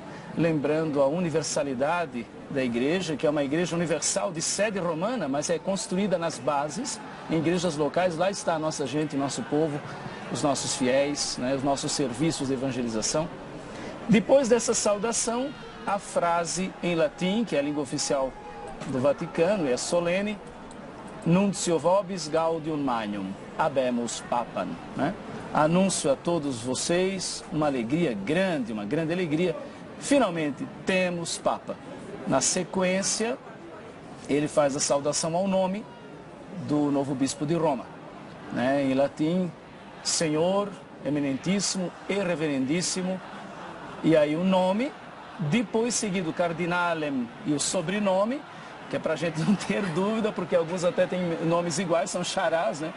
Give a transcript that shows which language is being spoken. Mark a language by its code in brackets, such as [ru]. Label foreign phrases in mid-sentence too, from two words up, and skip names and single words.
[pt] Lembrando a universalidade da igreja, que é uma igreja universal de sede romana, mas é construída nas bases, em igrejas locais. Lá está a nossa gente, nosso povo, os nossos fiéis, né? Os nossos serviços de evangelização. Depois dessa saudação, a frase em latim, que é a língua oficial do Vaticano, é solene: [la] Nuncio vobis gaudium magnum, habemus papam, [pt] né? Anúncio a todos vocês uma alegria grande, uma grande alegria. Finalmente temos Papa. Na sequência, ele faz a saudação ao nome do novo bispo de Roma, né? Em latim, Senhor eminentíssimo e reverendíssimo, e aí o nome, depois seguido cardinalem e o sobrenome, que é para a gente não ter dúvida, porque alguns até têm nomes iguais, são charás, né?